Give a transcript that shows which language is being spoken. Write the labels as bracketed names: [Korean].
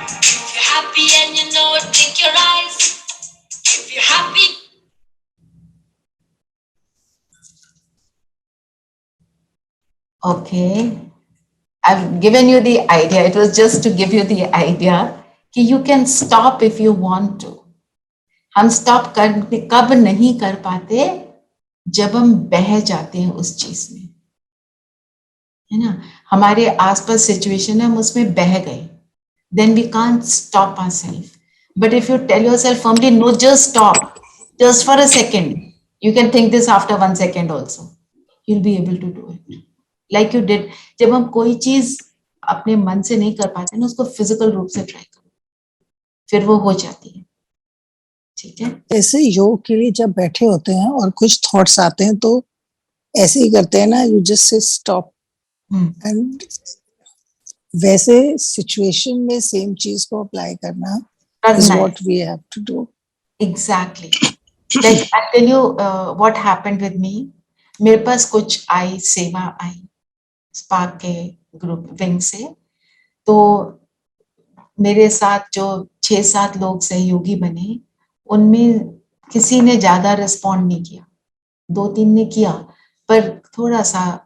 [English] If you're happy and you know it, blink your eyes. If you're happy. Okay, I've given you the idea. It was just to give you the idea [Hindi] कि [English] you can stop if you want to. [Hindi] हम stop कब नहीं कर पाते? जब हम बह जाते हैं उस चीज में, है ना? हमारे आसपास सिचुएशन है, हम उसमें बह गए, [English] then we can't stop ourselves. But if you tell yourself firmly, no, just stop, just for a second. You can think this after 1 second also. You'll be able to do it. Like you did. [Hindi] जब हम कोई चीज अपने मन से नहीं कर पाते ना, उसको फिजिकल रूप से ट्राई करो, फिर वो हो जाती है, ठीक है? ऐसे योग के लिए जब बैठे होते हैं और कुछ थॉट्स आते हैं तो ऐसे ही करते हैं ना, [English] you just say stop, [Hindi] and वैसे सिचुएशन में सेम चीज को अप्लाई करना [English] Is what we have to do. Exactly. Like I tell you what happened with me. [Hindi] मेरे पास कुछ आई सेवा आई स्पार्क के ग्रुप विंग से, तो मेरे साथ जो 6-7 लोग सहयोगी बने, उनमें किसी ने ज्यादा रिस्पॉन्ड नहीं किया, 2-3 ने किया, पर थोड़ा सा